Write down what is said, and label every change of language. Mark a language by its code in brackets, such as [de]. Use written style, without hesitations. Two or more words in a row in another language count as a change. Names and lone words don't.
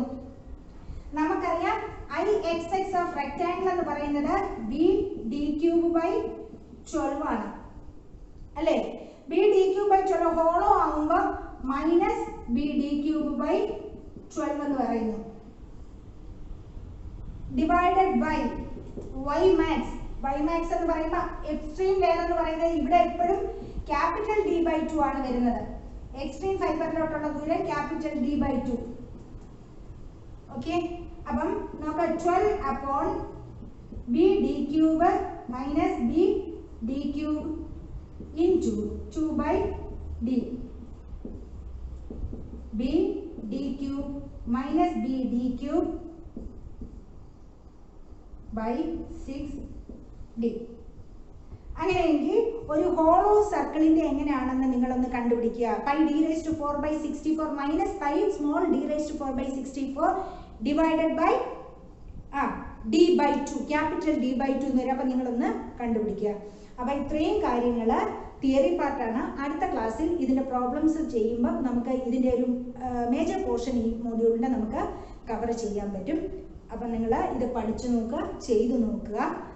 [ml] നമുക്കറിയാം [en] IXX of rectangle [ml] എന്ന് പറയുന്നത് b d³/12 ആണ് അല്ലേ? b d³/12 ഹോളോ ആകുമ്പോൾ മൈനസ് b d³/12 എന്ന് പറയുന്നു. [en] divided by y max. [ml] y max എന്ന് പറയുമ്പോൾ [en] extreme layer [ml] എന്ന് പറയുന്നത് ഇവിടെ എപ്പോഴും [en] capital D/2 [ml] ആണ് വരുന്നത്. എക്സ്ട്രീം ഫൈബറിലോട്ടുള്ള ദൂരം [en] capital D/2. [ml] ഓക്കെ, അപ്പം നമുക്ക് [en] 12 upon b d³ minus b d³ into 2/d. b d³ minus b d³ by 6d. [ml] അങ്ങനെയെങ്കിൽ ഒരു ഹോളോ സർക്കിളിന്റെ എങ്ങനെയാണെന്ന് നിങ്ങളൊന്ന് കണ്ടുപിടിക്കുക. [en] pi d⁴/64 minus pi small d⁴/64 divided by d/2 capital D/2 [ml] എന്ന് വരും. അപ്പം നിങ്ങളൊന്ന് കണ്ടുപിടിക്കുക. അപ്പം ഇത്രയും കാര്യങ്ങൾ തിയറി പാർട്ടാണ്. അടുത്ത ക്ലാസ്സിൽ ഇതിൻ്റെ പ്രോബ്ലംസ് ചെയ്യുമ്പോൾ നമുക്ക് ഇതിൻ്റെ ഒരു [en] major portion [ml] ഈ മോഡ്യൂളിൻ്റെ നമുക്ക് കവർ ചെയ്യാൻ പറ്റും. അപ്പം നിങ്ങൾ ഇത് പഠിച്ചു നോക്കുക, ചെയ്തു നോക്കുക.